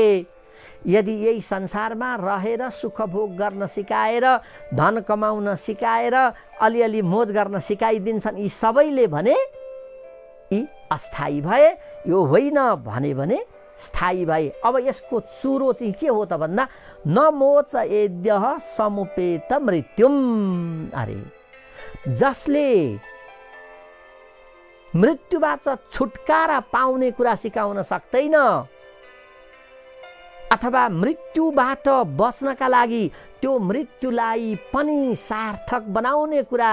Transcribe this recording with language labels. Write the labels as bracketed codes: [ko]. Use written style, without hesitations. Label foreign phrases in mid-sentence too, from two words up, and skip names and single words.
[ne] यदि यही संसारमा रहेर सुख भोग गर्न सिकाएर, धन कमाउन सिकाएर, अलिअलि मोज गर्न सिकाइदिन्छन् यी सबैले भने यी अस्थायी भए। यो होइन भने स्थायी भए। अब यसको चुरो चाहिँ के हो त भन्दा [sa] न मोच एद्यः समुपेत मृत्युम। [ne] अरे जसले मृत्युबाट छुटकारा पाउने कुरा सिकाउन सक्दैन अथवा मृत्युबाट बच्नका लागि त्यो मृत्युलाई पनि सार्थक बनाउने कुरा।